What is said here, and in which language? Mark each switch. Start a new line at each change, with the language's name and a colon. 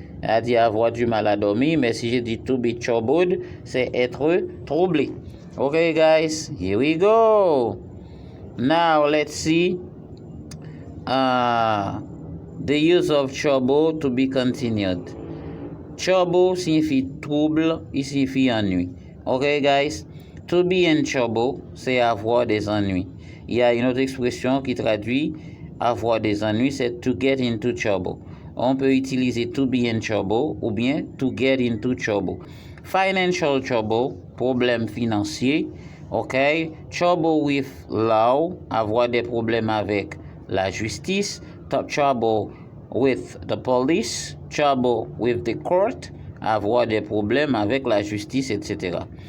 French: C'est-à-dire avoir du mal à dormir, mais si je dis
English: to be troubled,
French: c'est être troublé.
English: Okay, guys, here we go. Now, let's see the use of trouble to be continued.
French: Trouble signifie trouble, il signifie ennui.
English: Okay, guys, to be in trouble,
French: c'est avoir des ennuis. Il y a une autre expression qui traduit avoir des ennuis, c'est
English: to get into trouble.
French: On peut utiliser to be in trouble ou bien
English: to get into trouble. Financial trouble,
French: problème financier.
English: Ok? Trouble with law,
French: avoir des problèmes avec la justice.
English: Trouble with the police. Trouble with the court,
French: avoir des problèmes avec la justice, etc.